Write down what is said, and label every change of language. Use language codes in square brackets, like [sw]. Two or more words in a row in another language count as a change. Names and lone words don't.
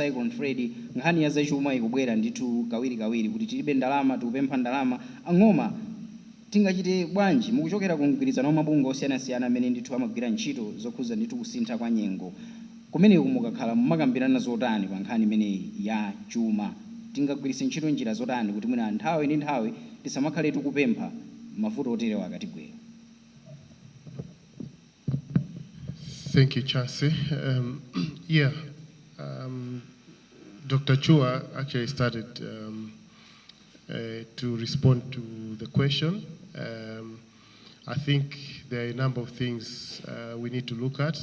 [ny] cyclone Freddy nkhani ya zachuma ikubwera ndithu kawiri kuti tilibe ndalama tikupempha ndalama ang'oma tingachite bwanji mukuchokera ku mgwirizano wa mabungwe osiyanasiyana amene ndithu amagwira ntchito zokhuza ndithu kusintha kwa nyengo kumeneku mukakhala mumakambirana zotani pa nkhani imene ya chuma tingagwiritse ntchito njira zotani kuti mwina nthawi ndi nthawi tisamakhale tikupempha mavuto oterewa akatigwera. [en] Thank you, Chance. Dr. Chua actually started to respond to the question. I think there are a number of things we need to look at.